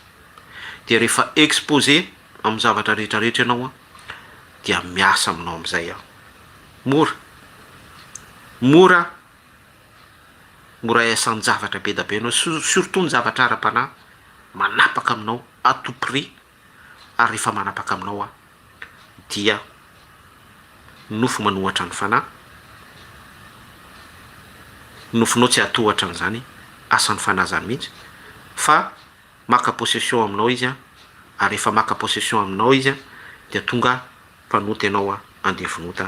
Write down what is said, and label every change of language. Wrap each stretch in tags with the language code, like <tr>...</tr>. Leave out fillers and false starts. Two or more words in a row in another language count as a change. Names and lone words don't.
<mg>De rehefa exposé amin'ny zavatra rehetrarehetra ianao a, dia miasa aminao amin'izay a. Mora iasan'ny zavatra be da be anao, surtout ny zavatra ara-panahy manapaka aminao</mg> <fr>à tout prix.</fr> <mg>Ary rehefa manapaka aminao a, dia nofo manohatra ny fanahy, nofonao tsy atohatra an'izany asan'ny fanahy zany mihitsy, fa maka possession aminao izy a, ary rehefa maka possession aminao izy a, dia tonga mpanoty ianao a andevonota.</mg>